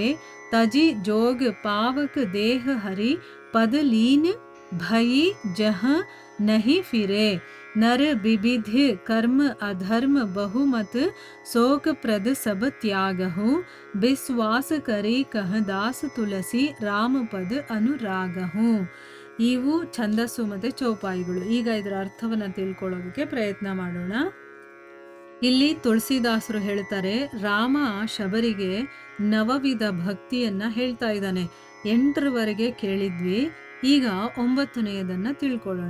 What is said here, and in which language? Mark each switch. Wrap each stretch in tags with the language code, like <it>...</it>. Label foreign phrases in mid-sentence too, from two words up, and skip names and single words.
<awa>तजी जोग पावक देह हरि, पद लीन भई जह नहीं फिरे. नर विविध कर्म अधर्म बहुमत, शोक प्रद सब त्यागहु. विश्वास करे कह दास तुलसी, राम पद अनुरागहु.</awa> <kn>ಇವು ಛಂದಸ್ಸು ಮತ್ತು ಚೌಪಾಯಿಗಳು. ಈಗ ಇದರ ಅರ್ಥವನ್ನು ತಿಳ್ಕೊಳ್ಳೋದಕ್ಕೆ ಪ್ರಯತ್ನ ಮಾಡೋಣ. ಇಲ್ಲಿ ತುಳಸಿದಾಸರು ಹೇಳ್ತಾರೆ, ರಾಮ ಶಬರಿಗೆ ನವವಿಧ ಭಕ್ತಿಯನ್ನು ಹೇಳ್ತಾ ಇದ್ದಾನೆ. 8ರವರೆಗೆ ಕೇಳಿದ್ವಿ, ಈಗ 9ನೇದನ್ನು ತಿಳ್ಕೊಳ್ಳೋಣ.</kn>